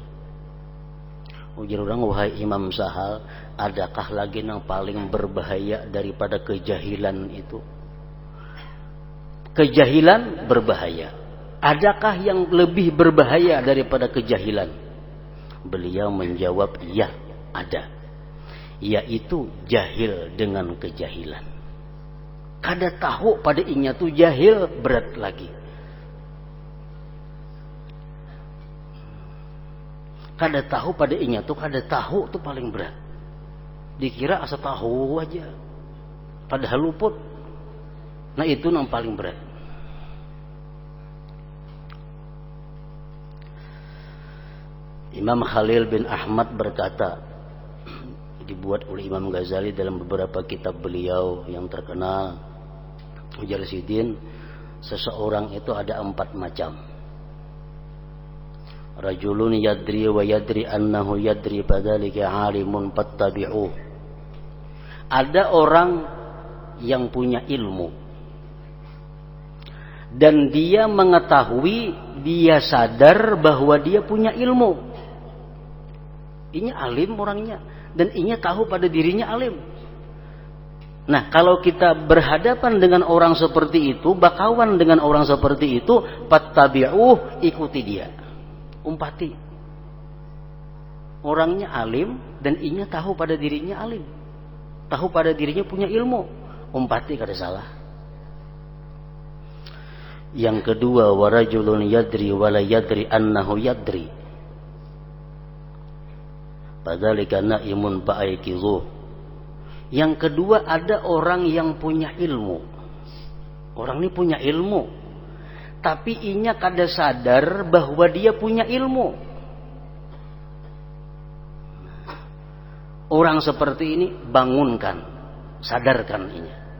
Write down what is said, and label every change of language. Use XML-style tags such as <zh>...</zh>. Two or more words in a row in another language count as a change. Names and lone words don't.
<id>Ujar orang, wahai Imam Sahal, adakah lagi yang paling berbahaya daripada kejahilan itu? Kejahilan berbahaya. Adakah yang lebih berbahaya daripada kejahilan? Beliau menjawab, iya, ada. Yaitu jahil dengan kejahilan.</id> <bjn>Kada tahu pada inya tuh jahil, berat lagi. Kada tahu pada inya tuh, kada tahu tuh paling berat. Dikira asa tahu aja, padahal luput.</bjn> <id>Nah itu yang paling berat. Imam Khalil bin Ahmad berkata, dibuat oleh Imam Ghazali dalam beberapa kitab beliau yang terkenal, ujar Sidin, seseorang itu ada 4 macam.</id> <ar>رجل يدري ويدري أنه يدري فذلك عالم فاتبعوه.</ar> <id>Ada orang yang punya ilmu dan dia mengetahui, dia sadar bahwa dia punya ilmu.</id> <bjn>Inya alim orangnya, dan inya tahu pada dirinya alim.</bjn> <id>Nah, kalau kita berhadapan dengan orang seperti itu, bakawan dengan orang seperti itu, fattabi'uh, ikuti dia, umpati.</id> <bjn>Orangnya alim dan inya tahu pada dirinya alim, tahu pada dirinya punya ilmu, umpati, kada salah.</bjn> <id>Yang kedua,</id> <ar>ورجل يدري ولا يدري أنه يدري فذلك نائم فأيقظوه.</ar> <id>Yang kedua, ada orang yang punya ilmu.</id> <bjn>Orang ini punya ilmu, tapi inya kada sadar bahwa dia punya ilmu. Orang seperti ini bangunkan, sadarkan inya.</bjn>